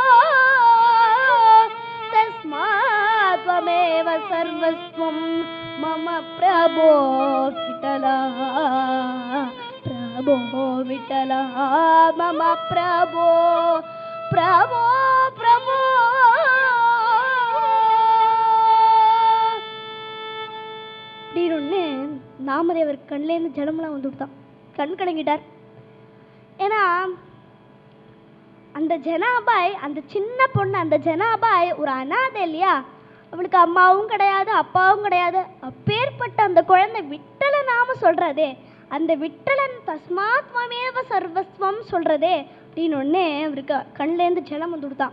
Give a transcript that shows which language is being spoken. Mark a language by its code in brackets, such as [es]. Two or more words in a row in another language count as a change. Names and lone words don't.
[sa] तस्मात् त्वमेव सर्वस्वं मम प्रभो विठला प्रभो विठला मम प्रभो प्रभो प्रभो [ta] நாமதேவர் கண்லேருந்து ஜலமெல்லாம் வந்து விட்டான். கண் கலங்கிட்டார். ஏன்னா அந்த ஜனாபாய், அந்த சின்ன பொண்ணு, அந்த ஜனாபாய் ஒரு அனாதை இல்லையா, அவளுக்கு அம்மாவும் கிடையாது அப்பாவும் கிடையாது. அப்பேற்பட்ட அந்த குழந்தை விட்டல நாம சொல்றதே, அந்த விட்டலன் [sa] तस्मात् ममेव सर्वस्वम् [ta] சொல்றதே அப்படின்னு ஒன்னே அவருக்கு கண்லேருந்து ஜலம் வந்து கொடுத்தான்.